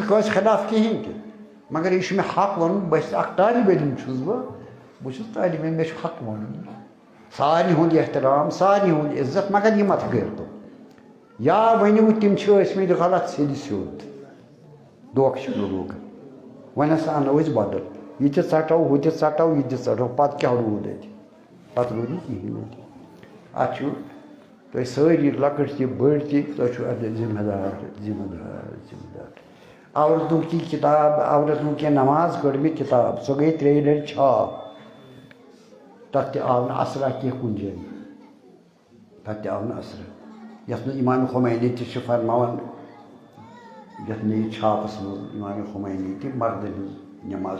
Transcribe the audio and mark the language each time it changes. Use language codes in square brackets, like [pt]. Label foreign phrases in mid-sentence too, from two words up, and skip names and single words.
[ks] نہٕ کٲنٛسہِ خلاف کِہیٖنۍ تہِ مگر یہِ چھُ مےٚ حق وَنُن بہٕ چھُس اکھ طالبہِ علم چھُس بہٕ چھُس طالبہِ علم مےٚ چھُ حق وَنُن سارنٕے ہُنٛد احترام سارنٕے ہُنٛد عزت مگر یہِ مت کٔرۍتو یا ؤنِو تِم چھِ ٲسۍمٕتۍ غلط سیٚدِ سیوٚد دھوکہٕ چھِ لوٗکن وۄنۍ ہسا اَنو أسۍ بدل یہِ تہِ ژٹو ہُہ تہِ ژٹو یہِ تہِ ژٹو پتہٕ کیٛاہ روٗد اَتہِ پتہٕ روٗد نہٕ کِہیٖنۍ اَتہِ اتھ چھُ تُہۍ سٲری لۄکٕٹۍ تہِ بٔڑۍ تہِ تۄہہِ چھُو اَتھ ذِمہٕ دار [ur] عورتوں کی کِتاب عورتوں کی نماز [ks] کٔڑ مےٚ کِتاب سۄ گٔے 3 لٹہِ چھاپ تتھ تہِ آو نہٕ اثرا کینٛہہ کُنہِ جایہِ تتھ تہِ آو نہٕ اثرا یتھ منٛز امام خمینی تہِ چھِ فرماوان یتھ نٔیِس چھاپس منٛز امام خمینی تہِ مردن ہٕنٛز نٮ۪ماز